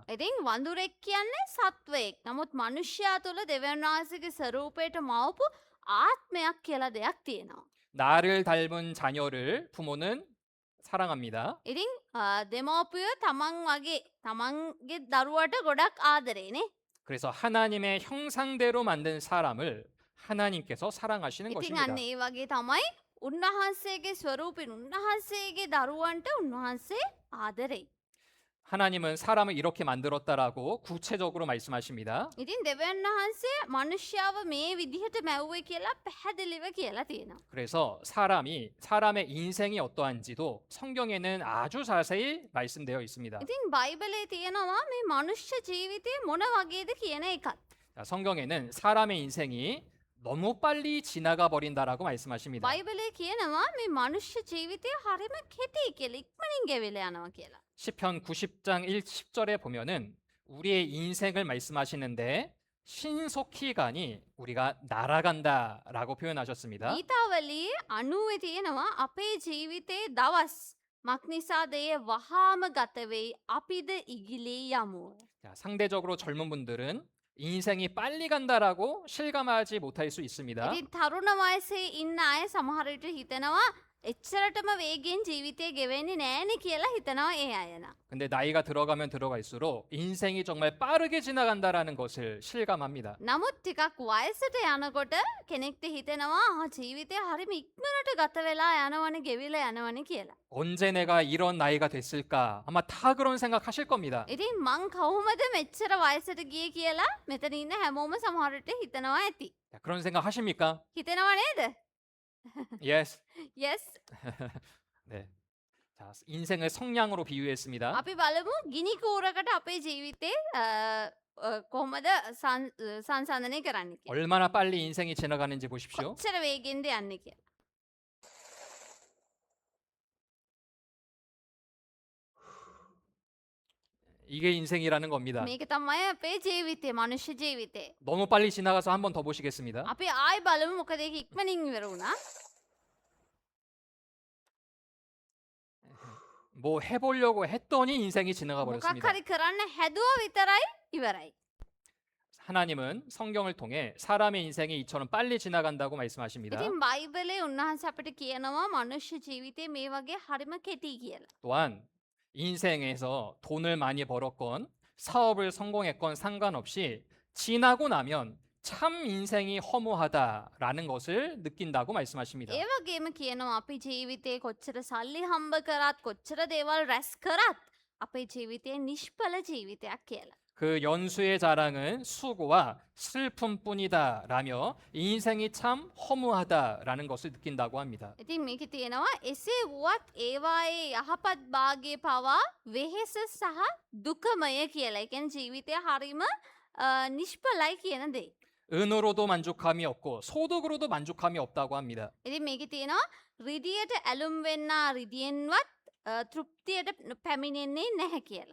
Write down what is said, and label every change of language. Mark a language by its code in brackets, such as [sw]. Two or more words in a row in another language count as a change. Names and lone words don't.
[si] ඉතින් වඳුරෙක් කියන්නේ සත්වයෙක්. නමුත් මනුෂ්‍යයා තුළ දෙවියන් වහන්සේගේ ස්වරූපයට මවපු ආත්මයක් කියලා දෙයක් තියෙනවා. [ko] 나를 닮은 자녀를 부모는 사랑합니다. [si] ඉතින් දෙමෝපියෝ තමන් වගේ තමන්ගේ දරුවට ගොඩක් ආදරේනේ. [ko] 그래서 하나님의 형상대로 만든 사람을 하나님께서 사랑하시는 [si] ඉතින් [ko] 것입니다. [si] අන්න ඒ වගේ තමයි උන්වහන්සේගේ ස්වරූපෙන් උන්වහන්සේගේ දරුවන්ට උන්වහන්සේ ආදරෙයි. [ko] 하나님은 사람을 이렇게 만들었다라고 구체적으로 말씀하십니다. [si] ඉතින් දෙවියන් වහන්සේ මනුෂ්‍යව මේ විදිහට මැව්වේ කියලා පැහැදිලිව කියලා තියෙනවා. [ko] 그래서 사람의 인생이 어떠한지도 성경에는 아주 자세히 말씀되어 있습니다. [si] ඉතින් බයිබලයේ තියෙනවා මේ මනුෂ්‍ය ජීවිතේ මොන වගේද කියන එකත්. [ko] 자, 성경에는 사람의 인생이 너무 빨리 지나가 버린다라고 말씀하십니다. [si] බයිබලයේ කියනවා මේ මනුෂ්‍ය ජීවිතය හරිම කෙටි කියලා ඉක්මනින් ගෙවිලා යනවා කියලා. [ko] 시편 90장 10절에 보면은 우리의 인생을 말씀하시는데 신속히 가니 우리가 날아간다라고 표현하셨습니다. [si] ගීතාවලියේ 90 තියෙනවා අපේ ජීවිතේ දවස් මක්නිසාද එය වහාම ගත වෙයි අපිද ඉගිලී යමු. [ko] 자, 상대적으로 젊은 분들은 인생이 빨리 간다라고 실감하지 못할 수 있습니다. [si] ඉතින් තරුණ වයසේ ඉන්න අය සමහර විට හිතනවා එච්චරටම වේගෙන් ජීවිතය ගෙවෙන්නේ නෑනේ කියලා හිතනවා ඒ අයන. [ko] 근데 나이가 들어가면 들어갈수록 인생이 정말 빠르게 지나간다라는 것을 실감합니다. [si] නමුත් ටිකක් වයසට යනකොට කෙනෙක්ට හිතෙනවා ජීවිතය හරිම ඉක්මනට ගත වෙලා යනවනේ ගෙවිලා යනවනේ කියලා. [ko] 언제 내가 이런 나이가 됐을까? 아마 다 그런 생각하실 겁니다. [si] ඉතින් මං කවුමද මෙච්චර වයසට ගියේ කියලා මෙතන ඉන්න හැමෝම සමහරට හිතනවා ඇති. [ko] 자, 그런 생각 하십니까? [si] හිතනවා නේද? [en] Yes. yes. [ko] 네. 자, 인생을 성냥으로 비유했습니다. [si] අපි බලමු ගිනි කූරකට අපේ ජීවිතේ කොහොමද සංසන්දනය කරන්න කියලා. [ko] 얼마나 빨리 인생이 지나가는지 보십시오. [si] කොච්චර වේගෙන්ද යන්නේ කියලා. [ko] 이게 인생이라는 겁니다. [si] මේක තමයි අපේ ජීවිතේ, මනුෂ්‍ය ජීවිතේ. [ko] 너무 빨리 지나가서 한 번 더 보시겠습니다. [si] අපි ආයි බලමු මොකද ඒක ඉක්මනින් ඉවර වුණා. [ko] 뭐 해보려고 했더니 인생이 지나가 [si] මොකක් [ko] 버렸습니다. [si] හරි කරන්න හැදුවා විතරයි ඉවරයි. [ko] 하나님은 성경을 통해 사람의 인생이 이처럼 빨리 지나간다고 말씀하십니다. [si] ඉතින් බයිබලේ උන්වහන්සේ අපිට කියනවා මනුෂ්‍ය ජීවිතේ මේ වගේ හරිම කෙටි කියලා. [ko] 또한 인생에서 돈을 많이 벌었건 사업을 성공했건 상관없이 지나고 나면 참 인생이 허무하다라는 것을 느낀다고 말씀하십니다. [si] ඒ වගේම කියනවා අපි ජීවිතේ කොච්චර සල්ලි හම්බ කරත් කොච්චර දේවල් රැස් කරත් අපේ ජීවිතේ නිෂ්ඵල ජීවිතයක් කියලා. [ko] 그 연수의 자랑은 수고와 슬픔뿐이다라며 인생이 참 허무하다라는 것을 느낀다고 합니다. [si] ඉතින් මේකේ තියෙනවා එසේ වුවත් ඒවායේ යහපත් භාගයේ පවා වෙහෙස සහ දුකමය කියලා. ඒ කියන්නේ ජීවිතය හරීම නිෂ්ඵලයි කියන දේ. [ko] 은으로도 만족함이 없고 소득으로도 만족함이 없다고 합니다. [si] ඉතින් මේකේ තියෙනවා රිදියට ඇලුම් වෙන්නා රිදියෙන්වත් තෘප්තියට පැමිණෙන්නේ නැහැ කියලා.